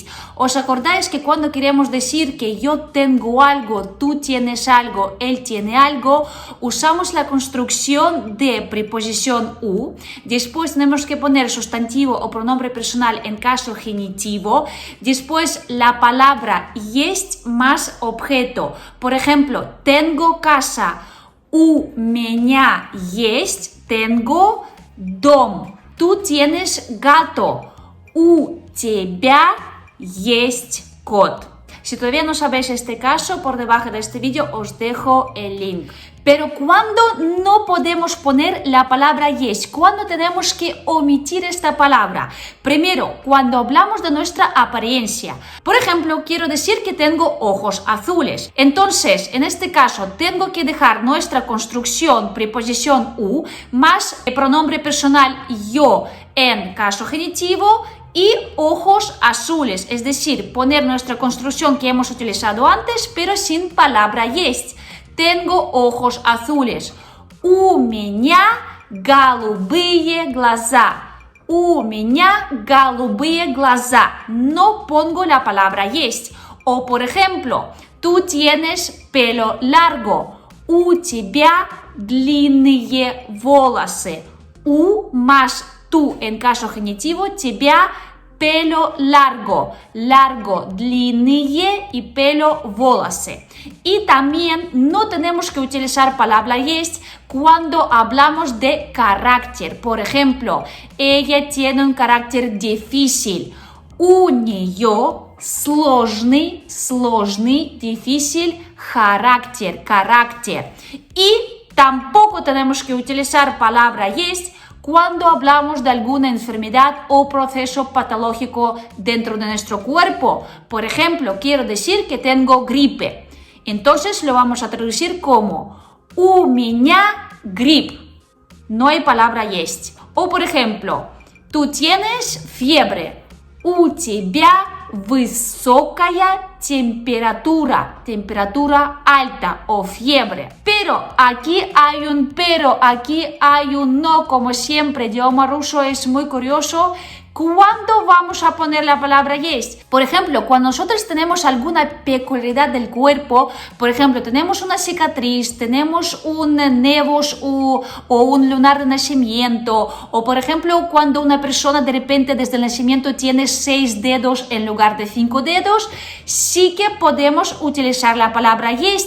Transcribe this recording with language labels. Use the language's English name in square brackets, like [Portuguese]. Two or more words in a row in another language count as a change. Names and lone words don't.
[Spanish] ¿Os acordáis que cuando queremos decir que yo tengo algo, tú tienes algo, él tiene algo, usamos la construcción de preposición u, después tenemos que poner sustantivo o pronombre personal en caso genitivo, después la palabra есть más objeto. Por ejemplo, tengo casa, [Russian] у меня есть, [Spanish] tengo дом. Tú tienes gato, [Russian] у тебя есть кот. [Spanish] Si todavía no sabéis este caso, por debajo de este vídeo os dejo el link. Pero ¿cuándo no podemos poner la palabra есть? ¿Cuándo tenemos que omitir esta palabra? Primero, cuando hablamos de nuestra apariencia. Por ejemplo, quiero decir que tengo ojos azules. Entonces, en este caso, tengo que dejar nuestra construcción, preposición u, más el pronombre personal yo en caso genitivo, y ojos azules, es decir, poner nuestra construcción que hemos utilizado antes, pero sin palabra есть. Tengo ojos azules. [Russian] У меня голубые глаза. У меня голубые глаза. [Spanish] No pongo la palabra есть. O por ejemplo, tú tienes pelo largo. [Russian] У тебя длинные волосы. [Spanish] У más tú en caso genitivo, тебя pelo largo, largo, длинные y pelo волосы. Y también no tenemos que utilizar palabra есть cuando hablamos de carácter. Por ejemplo, ella tiene un carácter difícil. [Russian] У нее сложный, [Spanish] difícil carácter. Y tampoco tenemos que utilizar palabra есть cuando hablamos de alguna enfermedad o proceso patológico dentro de nuestro cuerpo. Por ejemplo, quiero decir que tengo gripe. Entonces lo vamos a traducir como [Russian] у меня грипп. [Spanish] No hay palabra есть. O por ejemplo, tú tienes fiebre. [Russian] У тебя высокая [Spanish] temperatura, temperatura alta o fiebre. Pero aquí hay un pero, aquí hay un no, como siempre, idioma ruso es muy curioso. ¿Cuándo vamos a poner la palabra есть? Por ejemplo, cuando nosotros tenemos alguna peculiaridad del cuerpo, por ejemplo, tenemos una cicatriz, tenemos un nevus o un lunar de nacimiento, o por ejemplo, cuando una persona de repente desde el nacimiento tiene 6 dedos en lugar de 5 dedos, sí que podemos utilizar la palabra есть.